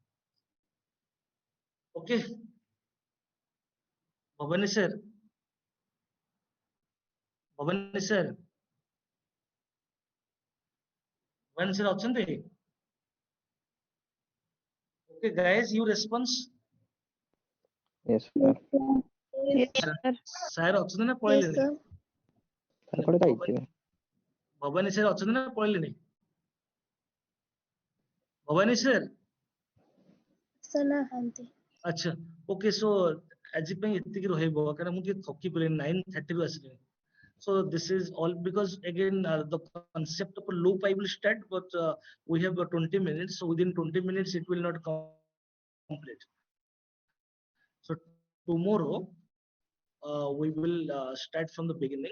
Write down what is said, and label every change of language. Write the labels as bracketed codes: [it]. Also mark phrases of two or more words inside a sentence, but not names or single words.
[en] Okay, Bhavani sir, Bhavani sir, Bhavani sir ଅଛନ୍ତି? Okay guys, you response? Yes, sir. Yes. [or] Sir ଅଛନ୍ତି ନା [en] Yes, [or] ପଳେଇଲେଣି? [en] sir. Sir, [or] କୁଆଡେ ଯାଇଥିବେ? ଭବାନୀ sir ଅଛନ୍ତି ନା ପଳେଇଲେଣି? ଭବାନୀ sir? Sir ନାହାନ୍ତି। ଆଚ୍ଛା, [en] okay, so [or] ଆଜି ପାଇଁ ଏତିକି ରହିବ କାରଣ ମୁଁ ଟିକେ ଥକି ପଡ଼ିଲିଣି 9:30 ରୁ ଆସିଲିଣି. [en] So this is all because again the concept of a loop I will start, but we have 20 minutes, so within 20 minutes it will not complete. So tomorrow we will start from the beginning.